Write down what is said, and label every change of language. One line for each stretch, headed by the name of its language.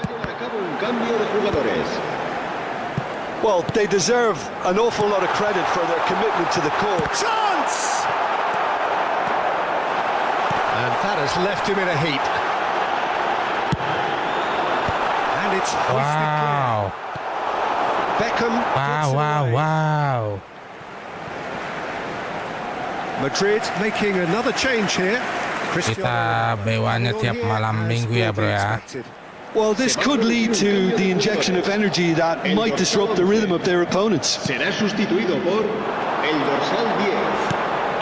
Spanish: Llevan a cabo un cambio de jugadores.
English: Well, they deserve an awful lot of credit for their commitment to the cause. Chance! And that has left him in a heap. And it's hoisted clear. Wow. Beckham. gets it away. Wow. Madrid making another change here.
Indonesian: Kita B1-nya tiap malam minggu ya, bro ya.
English: Well, this could lead to the injection of energy that might disrupt the rhythm of their opponents.
Spanish: Será sustituido por el dorsal 10.